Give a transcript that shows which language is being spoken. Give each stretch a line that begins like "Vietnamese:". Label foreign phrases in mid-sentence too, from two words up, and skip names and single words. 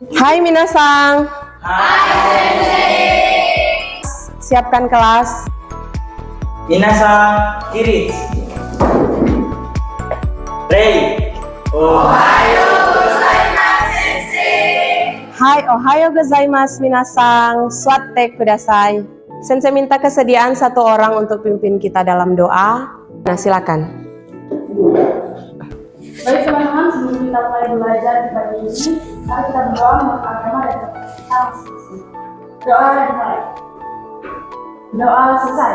Japanese: はい、皆さん. はい、先生.
Indonesian: Siapkan kelas.
Japanese: 皆さん、起立. Ready. おはようございます先生. はい、おはようございます皆さん。座ってください.
Indonesian: Sensei minta kesediaan satu orang untuk pimpin kita dalam doa. Nah, silakan. Baik teman-teman, sebelum kita mulai belajar di pagi ini, mari kita berdoa menurut agama dan kita masing-masing. Doa dimulai. Doa selesai.